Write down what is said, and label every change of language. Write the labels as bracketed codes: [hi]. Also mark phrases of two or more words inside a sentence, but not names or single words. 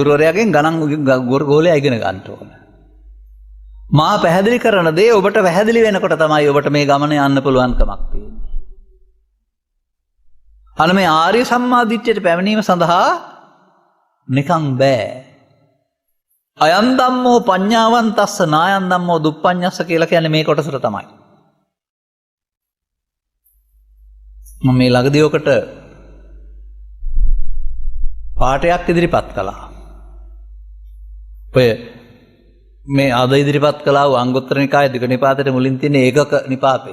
[si] ගුරුවරයාගෙන් ගණන් ගෝලයා ඉගෙන ගන්න ඕන. මා පැහැදිලි කරන දේ ඔබට පැහැදිලි වෙනකොට තමයි ඔබට මේ ගමනේ යන්න පුළුවන්කමක් තියෙන්නේ. අන්න මේ ආර්ය සම්මාදිට්ඨියට පැමිණීම සඳහා නිකන් බෑ. [pi] අයන් ධම්මෝ පඤ්ඤාවන්තස්ස නායන් ධම්මෝ දුප්පඤ්ඤස්ස [si] කියලා කියන්නේ මේ කොටසට තමයි. මම මේ ළඟදී ඔකට පාඩයක් ඉදිරිපත් කළා. ඔය මේ අද ඉදිරිපත් කළා වූ අංගුත්තර නිකායේ දිග නිපාතයට මුලින් තියෙන ඒකක නිපාතේ.